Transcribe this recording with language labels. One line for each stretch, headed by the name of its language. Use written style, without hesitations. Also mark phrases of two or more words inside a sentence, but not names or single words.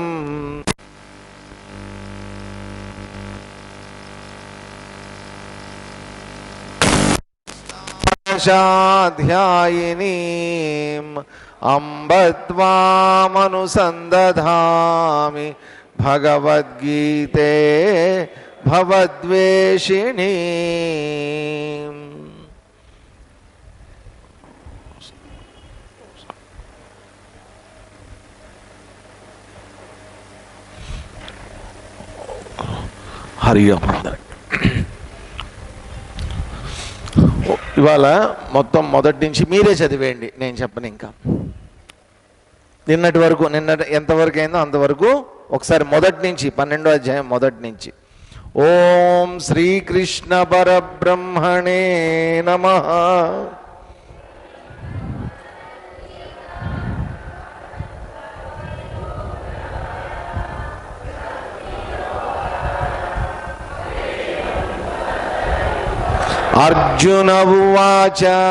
Sanskrit: दशाध्यायिनीम् अम्ब त्वामनुसन्दधामि भगवद्गीते भवद्वेषिणी। हरि ओम।
Telugu: ఇవాళ మొత్తం మొదటి నుంచి మీరే చదివేయండి, నేను చెప్పను. ఇంకా నిన్నటి వరకు ఎంతవరకు అయిందో అంతవరకు ఒకసారి మొదటి నుంచి 12వ అధ్యాయం మొదటి నుంచి.
Sanskrit: ॐ श्रीकृष्ण परब्रह्मणे नमः. अर्जुन उवाच